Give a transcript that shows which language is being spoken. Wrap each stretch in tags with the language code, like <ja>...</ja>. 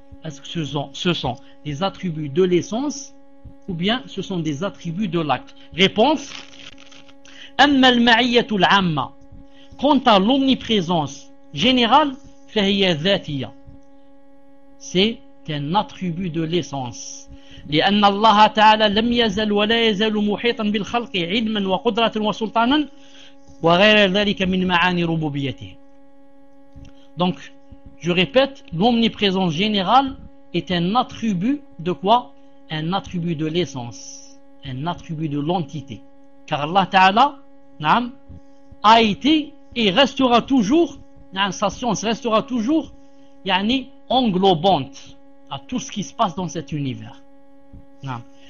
<fr>Est-ce que ce sont des attributs de l'essence ou bien ce sont des attributs de l'acte? Réponse:</fr> <ar>amma al-ma'iyyatu al-'amma,</ar> <fr>quant à l'omniprésence générale,</fr> <ar>fa hiya dhatiyya,</ar> <fr>c'est un attribut de l'essence.</fr> <ar>لأن الله تعالى لم يزل ولا يزال محيطا بالخلق علما وقدرة وسلطانا وغير ذلك من معاني ربوبيته.</ar> <fr>Donc, je répète, l'omniprésence générale est un attribut de quoi? Un attribut de l'essence, un attribut de l'entité. Car Allah Ta'ala, naam, a été et restera toujours, naam, sa science restera toujours, yani, englobante à tout ce qui se passe dans cet univers. Naam.</fr>